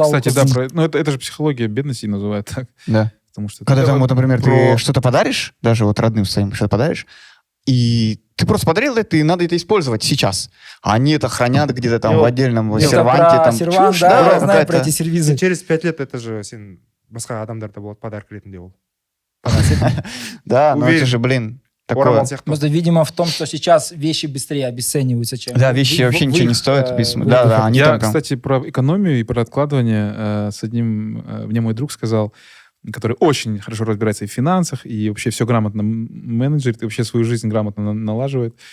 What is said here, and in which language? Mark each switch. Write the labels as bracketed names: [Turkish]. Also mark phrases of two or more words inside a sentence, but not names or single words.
[Russian] Кстати, да, ну это же психология бедности называют так. Да. Потому что Когда это там, вот, например, про- ты что-то подаришь, даже вот родным своим что-то подаришь, и ты просто подарил это, и надо это использовать сейчас. А они это хранят где-то там в отдельном Это серванте. про Там, сервант, чушь, да, я знаю какая-то. про эти сервизы. Через 5 лет это же [Kazakh] сен басқа адамдарда болады подарок ретінде ол. [Russian] Да, но Уверен. это же, блин, такое. [Kazakh] Орамал сияқты. [Russian] Просто, видимо, в том, что сейчас вещи быстрее обесцениваются, чем... Да, вещи вообще ничего не их, стоят. в Да, их- да, они Я, там... кстати, про экономию и про откладывание с одним мне мой друг сказал, который очень хорошо разбирается и в финансах, и вообще все грамотно менеджерит, и вообще свою жизнь грамотно налаживает.